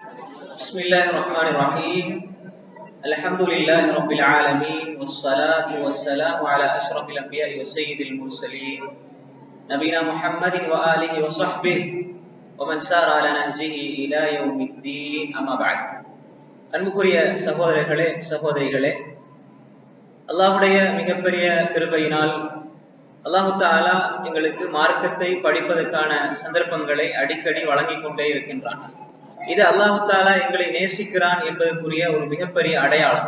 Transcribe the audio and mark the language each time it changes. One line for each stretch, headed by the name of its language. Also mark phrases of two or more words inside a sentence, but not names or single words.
Arabic: بسم الله الرحمن الرحيم الحمد لله رب العالمين والصلاة والسلام على أشرف الأنبياء وسيد المرسلين نبينا محمد وآله وصحبه ومن سار على نهجه إلى يوم الدين أما بعد
Tamil: அன்புக்குரிய சகோதரர்களே சகோதரிகளே, அல்லாஹ்வுடைய மிகப்பெரிய கிருபையினால் அல்லாஹு தஆலா எங்களுக்கு மார்க்கத்தை படிப்பதற்கான சந்தர்ப்பங்களை அடிக்கடி வழங்கிக் கொண்டே இருக்கின்றான். இது
Arabic: الله تعالى
Tamil: எங்களை நேசிக்கிறான் என்பதற்குரிய ஒரு மிகப்பெரிய அடையாளம்.